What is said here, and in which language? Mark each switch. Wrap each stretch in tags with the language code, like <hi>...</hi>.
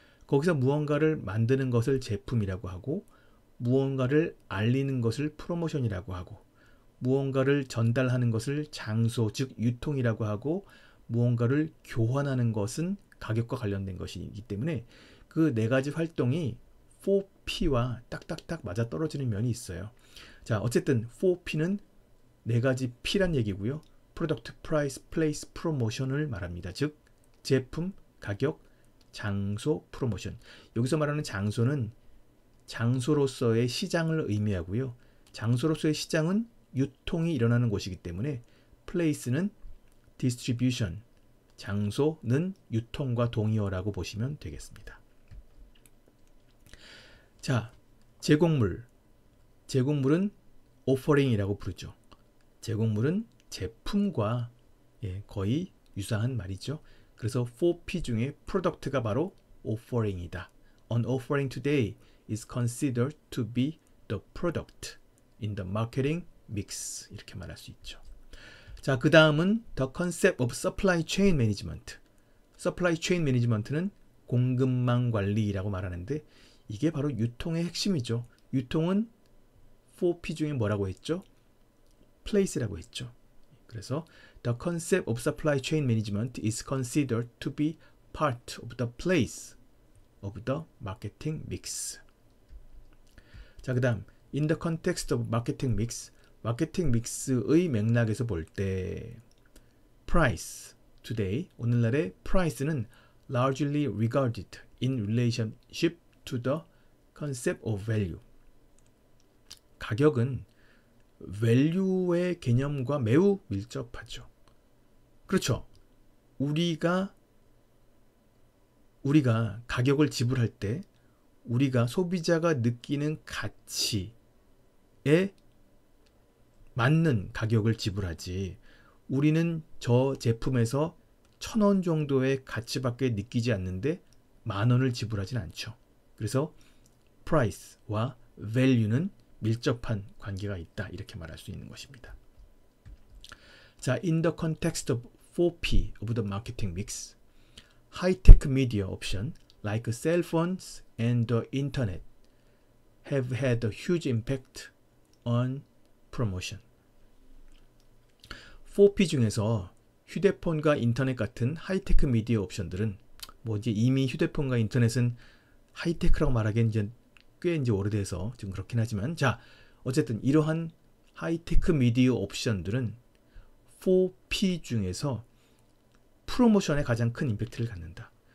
<ko>거기서 무언가를 만드는 것을 제품이라고 하고, 무언가를 알리는 것을 프로모션이라고 하고, 무언가를 전달하는 것을 장소, 즉 유통이라고 하고, 무언가를 교환하는 것은 가격과 관련된 것이기 때문에 그 네 가지 활동이 4P와 딱딱딱 맞아떨어지는 면이 있어요. 자, 어쨌든 4P는 네 가지 P란 얘기고요. Product, Price, Place, Promotion을 말합니다. 즉 제품, 가격, 장소, 프로모션. 여기서 말하는 장소는 장소로서의 시장을 의미하고요. 장소로서의 시장은 유통이 일어나는 곳이기 때문에 place는 distribution, 장소는 유통과 동의어라고 보시면 되겠습니다. 자, 제공물. 제공물은 offering이라고 부르죠. 제공물은 제품과 거의 유사한 말이죠. 그래서 4P 중에 product가 바로 offering이다.</ko> <en>An offering today is considered to be the product in the marketing mix.</en> <ko>이렇게 말할 수 있죠.</ko> <en>자,</en> <ko>그 다음은</ko> <en>the concept of supply chain management.</en> <ko>supply chain management는 공급망 관리라고 말하는데 이게 바로 유통의 핵심이죠. 유통은 4P 중에 뭐라고 했죠? place라고 했죠. 그래서</ko> <en>the concept of supply chain management is considered to be part of the place of the marketing mix.</en> <ko>자, 그 다음</ko> <en>in the context of marketing mix,</en> <ko>마케팅 믹스의 맥락에서 볼 때</ko> <en>price, today,</en> <ko>오늘날의</ko> <en>price는 largely regarded in relationship to the concept of value.</en> <ko>가격은 value의 개념과 매우 밀접하죠. 그렇죠. 우리가 가격을 지불할 때 우리가 소비자가 느끼는 가치에 맞는 가격을 지불하지, 우리는 저 제품에서 1,000원 정도의 가치밖에 느끼지 않는데 10,000원을 지불하진 않죠. 그래서 price와 value는 밀접한 관계가 있다, 이렇게 말할 수 있는 것입니다.</ko> <en>자, in the context of 4P of the marketing mix, high-tech media option like cell phones and the internet have had a huge impact on promotion.</en> <ko>4P 중에서 휴대폰과 인터넷 같은 하이테크 미디어 옵션들은 이제 이미 휴대폰과 인터넷은 하이테크라고 말하기엔 꽤 오래돼서 좀 그렇긴 하지만, 자, 어쨌든 이러한 하이테크 미디어 옵션들은 4P 중에서 프로모션에 가장 큰 임팩트를 갖는다.</ko>